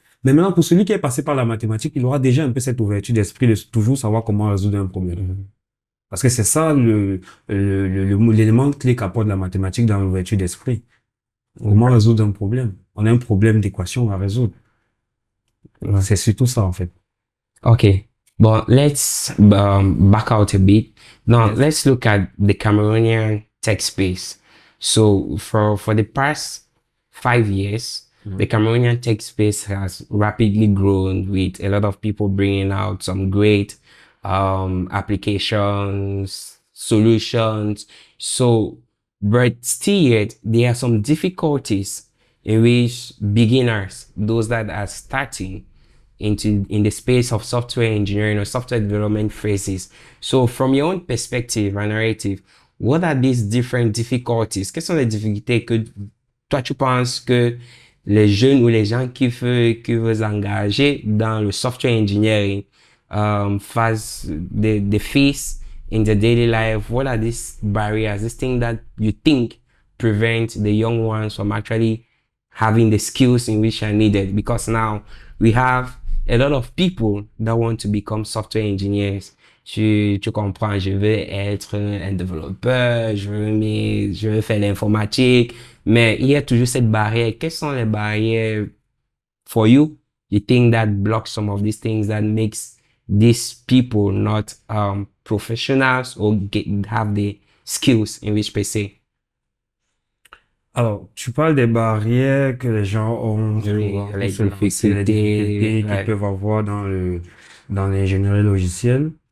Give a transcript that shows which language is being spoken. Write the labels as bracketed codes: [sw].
[fr] Mais maintenant, pour celui qui est passé par la mathématique, il aura déjà un peu cette ouverture d'esprit de toujours savoir comment résoudre un problème. Parce que c'est ça l'élément clé qu'apporte la mathématique dans l'ouverture d'esprit. Comment résoudre un problème? On a un problème d'équation à résoudre. Ouais. C'est surtout ça, en fait. [en] Okay, but let's back out a bit. Now Yes. let's look at the Cameroonian tech space. So for the past 5 years, the Cameroonian tech space has rapidly grown with a lot of people bringing out some great applications, solutions. So, but still yet there are some difficulties in which beginners, those that are starting in the space of software engineering or software development phases. So from your own perspective and narrative, what are these different difficulties? [fr] Quelles sont les difficultés que toi tu penses que les jeunes ou les gens qui veulent engager dans le software engineering [en] they face in their daily life? What are these barriers, these things that you think prevent the young ones from actually having the skills in which are needed? Because now we have a lot of people that want to become software engineers. [fr] Tu comprends, je veux être un développeur, je veux faire l'informatique, mais il y a toujours cette barrière. Quelles sont les barrières [en] for you? You think that blocks some of these things that makes these people not professionals or have the skills in which they say? [fr] Alors, tu parles des barrières que les gens ont Oui, souvent pour les se lancer, les difficultés, difficultés qu'ils ouais. peuvent avoir dans l'ingénierie logicielle.